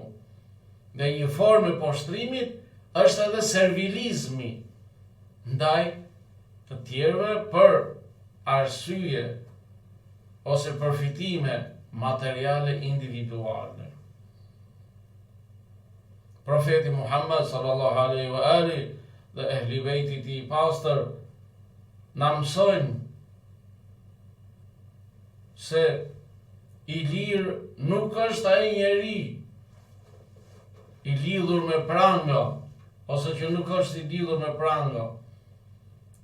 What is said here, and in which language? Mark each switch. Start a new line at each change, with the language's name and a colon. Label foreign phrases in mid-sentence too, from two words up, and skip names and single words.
Albanian: Dhe një formë e poshtrimit është edhe servilizmi ndaj të tjerëve për arsye ose përfitime materiale individuale. Profeti Muhammed
Arabic: صلى الله عليه وآله
Albanian: dhe ehli bejtit i pastër na mësojnë se i lirë nuk është ai njeri i lidhur me pranga, ose që nuk është i lidhur me pranga.